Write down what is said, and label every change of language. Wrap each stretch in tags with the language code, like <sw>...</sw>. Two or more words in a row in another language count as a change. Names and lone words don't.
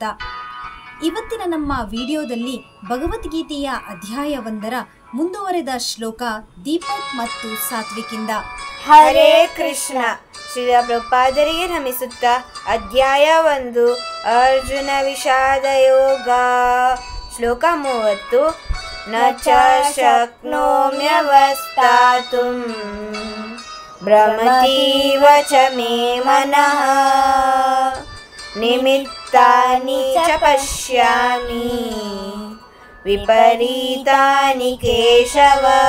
<kn>ಇವತ್ತಿನ ನಮ್ಮ ವಿಡಿಯೋದಲ್ಲಿ ಭಗವದ್ಗೀತೆಯ ಅಧ್ಯಾಯ 1ರ ಮುಂದುವರೆದ ಶ್ಲೋಕ ದೀಪಕ್ ಮತ್ತು ಸಾತ್ವಿಕಿಂದ. ಹರೇ ಕೃಷ್ಣ. ಶ್ರೀಲ ಪ್ರಭುಪಾದರಿಗೆ ನಮಿಸುತ್ತಾ ಅಧ್ಯಾಯ 1 ಅರ್ಜುನ ವಿಷಾದ ಯೋಗ. ಶ್ಲೋಕ 30.</kn> <sa>ನ ಚ ಶಕ್ನೋಮ್ಯವಸ್ಥಾತುಂ ಭ್ರಮತೀವ ಚ ಮೇ ಮನಃ ನಿಮಿತ್ತಾನಿ ಚ ಪಶ್ಯಾಮಿ ವಿಪರೀತಾನಿ ಕೇಶವ.</sa>